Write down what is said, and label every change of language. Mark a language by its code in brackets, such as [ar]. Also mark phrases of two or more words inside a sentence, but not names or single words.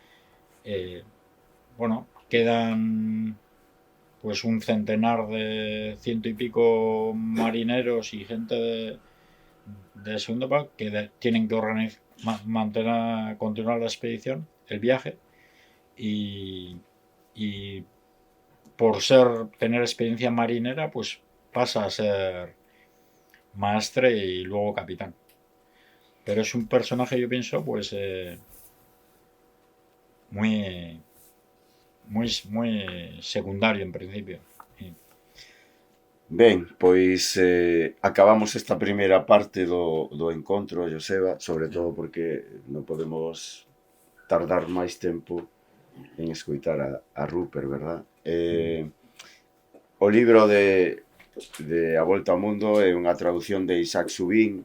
[es] Bueno, quedan pues un centenar de 100 y pico marineros y gente de segundo plano que tienen que continuar la expedición, el viaje, y por tener experiencia marinera, pues pasa a ser maestre y luego capitán. Pero es un personaje, yo pienso, pues muy secundario en principio. [gl] Ben, pois acabamos esta primeira parte do encontro, Joseba, sobre todo porque non podemos tardar máis tempo en escoitar a Rupert, verdad? O libro de A Volta ao Mundo é unha traducción de Isaac Subín.